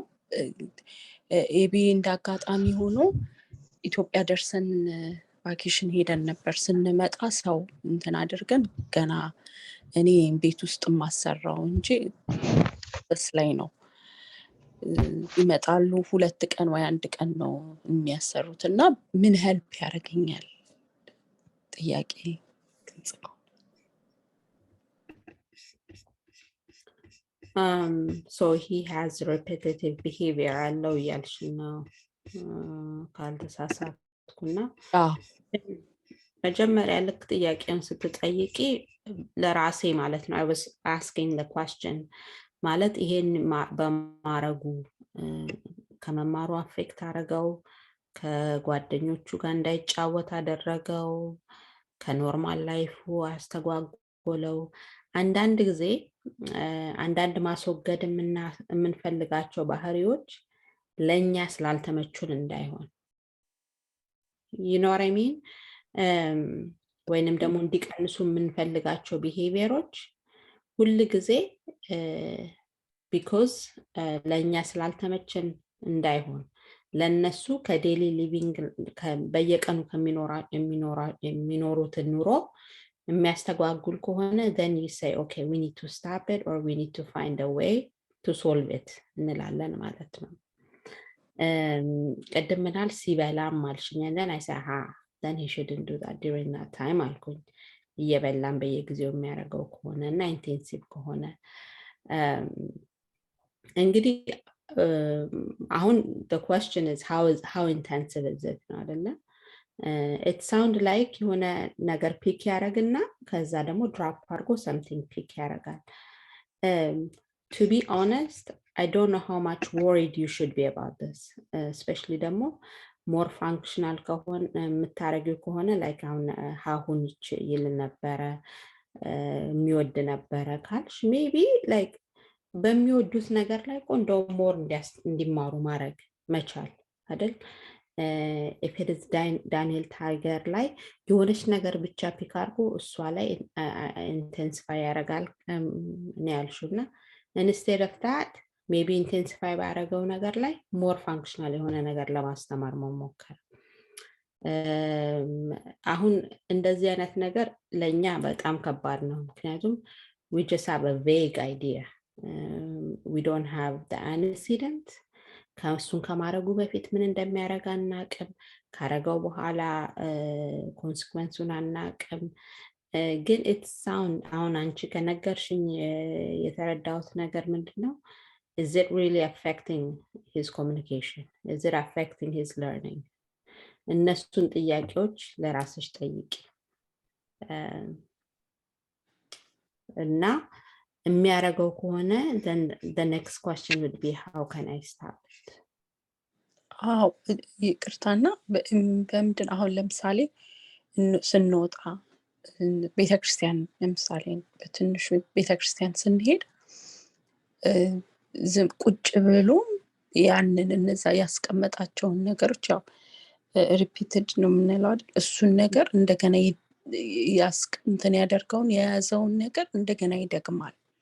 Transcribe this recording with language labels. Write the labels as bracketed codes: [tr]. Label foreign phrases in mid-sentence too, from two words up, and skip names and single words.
[am] ኤቢ እንዳጋጣሚ ሆኖ ኢትዮጵያ ደርሰን ቫኬሽን ሄደን ነበር። ስንመጣ ሰው እንትን አድርገን ገና እኔ ቤት ውስጥ ማሰራው እንጂ በስ ላይ ነው ይመጣሉ 2 ቀን ወይ 1 ቀን ነው የሚያሰሩትና ምን ሄልፕ ያደርገኛል ጥያቄ ግልጽ ነው። [en] So he has repetitive behavior [am] አለው ያልሽ ነው ካልተሳሳትኩና መጀመሪያ ልክ ጥያቄውን ስትጠይቂ ለራሴ ማለት ነው [en] I was asking the question [am] ማለት ይሄን በማረጉ ከመማሩ አፌክት አረጋው ከጓደኞቹ ጋር እንዳይጫወት አደረገው ከኖርማል ላይፉ አስተጓጎለው አንዳንድ ጊዜ አንዳንድ ማስወገድ የምንፈልጋቸው ባህሪዎች ለኛ ስላልተመቹን እንዳይሆን [en] you know what I mean [am] ወይንም ደግሞ እንዲቀንሱ የምንፈልጋቸው ቢሄቪየሮች ሁሉ ጊዜ because ለኛ ስላልተመቸን እንዳይሆን ለነሱ ከዴሊ ሊቪንግ በየቀኑ የሚኖሩት ኑሮ የሚያስተጓጉል ከሆነ [en] then you say okay we need to stop it or we need to find a way to solve it [am] እንላለን ማለት ነው። ቀደምናል ሲበላም ማልሽኛ [en] then I say then he shouldn't do that during that time [am] አልኩኝ እየበላም በየጊዜው የሚያረጋው ከሆነና ኢንቴንሲቭ ከሆነ እንግዲህ አሁን [en] the question is how intensive is it አይደለ it sound like [am] የሆነ ነገር [en] ፒክ [am] ያደርግና ከዛ ደግሞ ድራፕ አድርጎ something ፒክ ያደርጋል። [en] To be honest, I don't know how much worried you should be about this, especially [am] ደግሞ [en] more functional [am] ከሆነ የምታረጊው ከሆነ like አሁን ሀሁን ይል ነበረ የሚወድ ነበረ ካልሽ [en] maybe like [am] በሚወዱት ነገር ላይ እንደው more እንዲማሩ ማድረግ መቻል አይደል? [en] if it is Daniel Tiger [am] ላይ የሆነች ነገር ብቻ ፒክ አድርጎ እሷ ላይ ኢንቴንሲፋይ ያደርጋል ነው ያልሽውና [en] instead of that maybe intensify [am] ባደረገው ነገር ላይ [en] more functional [am] የሆነ ነገር ለማስተማር መሞከር። አሁን እንደዚህ አይነት ነገር ለኛ በጣም ከባድ ነው ምክንያቱም [en] we just have a vague idea. We don't have the antecedent. [am] ከሱን ከማረጉ በፊት ምን እንደሚያረጋ አናቅም ካረጋው በኋላ ኮንሲኩዌንሱን አናቅም ግን [en] it sound [am] አሁን አንቺ ከነገርሽኝ የተረዳሁት ነገር ምንድነው [en] is it really affecting his communication? Is it affecting his learning? [am] እነሱን ጥያቄዎች ለራስሽ ጠይቂ እና የሚያረጋው ከሆነ [en] then the next question would be how can I stop it? [am] ይቅርታና በምንድን አሁን ለምሳሌ ስንወጣ ቤተክርስቲያን ለምሳሌ በትንሹ ቤተክርስቲያን ስንሄድ ዝም ቁጭ ብሎ ያንን እነዛ ያስቀመጣቸውን ነገሮች ያው ሪፒትድ ነው የምንለው አይደል እሱን ነገር እንደገና እንትን ያደርገውን የያዘውን ነገር እንደገና ይደግማል